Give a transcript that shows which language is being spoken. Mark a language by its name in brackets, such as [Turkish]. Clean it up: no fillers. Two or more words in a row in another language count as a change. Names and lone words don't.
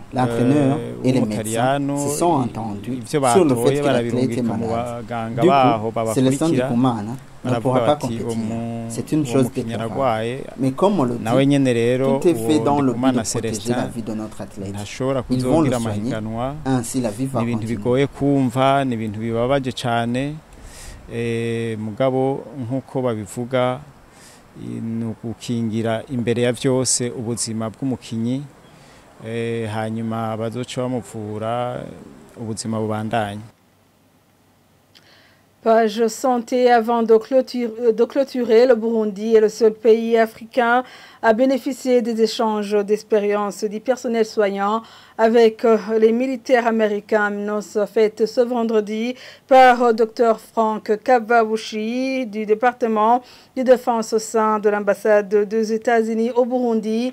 [French] L'entraîneur et les médecins se sont entendus sur le fait que l'athlète est malade. Du coup, c'est le sang du Kumana ne pourra pas compétir. C'est une chose déplorable. Mais comme on le dit, tout est fait dans le but de protéger la vie de notre athlète. Ils vont le soigner, ainsi la vie va continuer. [Rundi] Mugabo nkuko babivuga nugukingira imbere ya byose ubuzima bw'umukinyi hanyuma bazoca bamuvura ubuzima bubandanye. [French] Page santé avant de clôturer, le Burundi est le seul pays africain à bénéficier des échanges d'expériences du personnel soignant avec les militaires américains. Annonce faite ce vendredi par Dr Frank Kababushi du département de défense au sein de l'ambassade des États-Unis au Burundi.